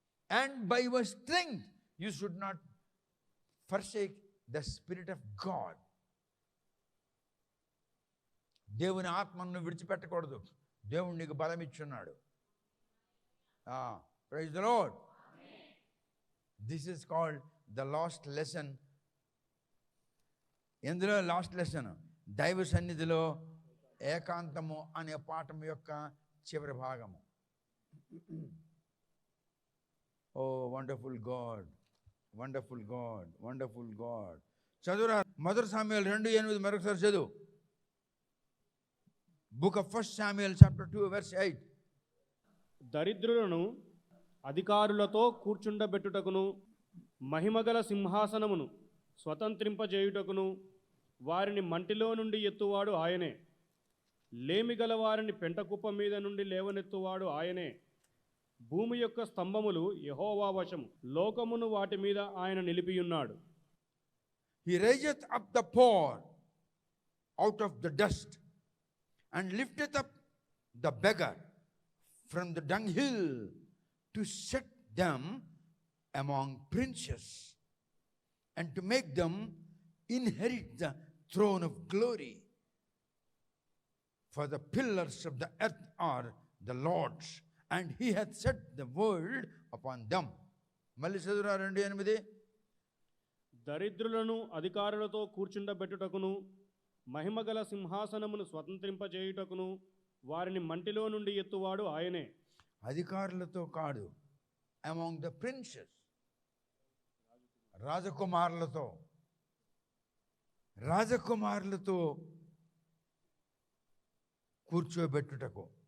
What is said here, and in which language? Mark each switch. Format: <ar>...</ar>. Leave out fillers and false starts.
<en>And by your strength you should not forsake the Spirit of God.</en> <te>దేవుని ఆత్మను విడిచిపెట్టకూడదు. దేవుడు నీకు బలం ఇచ్చున్నాడు.</te> <en>Praise the Lord. This is called the last lesson.</en> <te>ఎందులో last lesson? దైవ సన్నిధిలో ఏకాంతము అనే పాఠం యొక్క చివరి భాగము.</te> <en>Oh wonderful God, wonderful God, wonderful God.</en> <te>చదువురా. మొదటి సామ్యుయేలు 2:8 మరొకసారి చదువు.</te> <en>Book of 1 Samuel chapter 2 verse 8.</en> <te>దరిద్రులను అధికారులతో కూర్చుండబెట్టుటకును మహిమగల సింహాసనమును స్వతంత్రింపజేయుటకును వారిని మంటిలో నుండి ఎత్తువాడు ఆయనే. లేమిగల వారిని పెంటకుప్ప మీద నుండి లేవనెత్తువాడు ఆయనే. భూమి యొక్క స్తంభములు యెహోవా వశము, లోకమును వాటి మీద ఆయన నిలిపియున్నాడు.</te> <en>He raiseth up the poor out of the dust and lifteth up the beggar from the dunghill to set them among princes and to make them inherit the throne of glory. For the pillars of the earth are the Lord's, and he hath set the world upon them.</en> <te>మళ్ళీ చదువురా 2:8. దరిద్రులను అధికారులతో కూర్చుండబెట్టుటకును మహిమగల సింహాసనమును స్వతంత్రింపజేయుటకును వారిని మంటిలో నుండి ఎత్తువాడు ఆయనే. అధికారులతో కాదు,</te> <en>among the princes,</en> <te>రాజకుమారులతో, రాజకుమారులతో కూర్చోబెట్టుటకు.</te>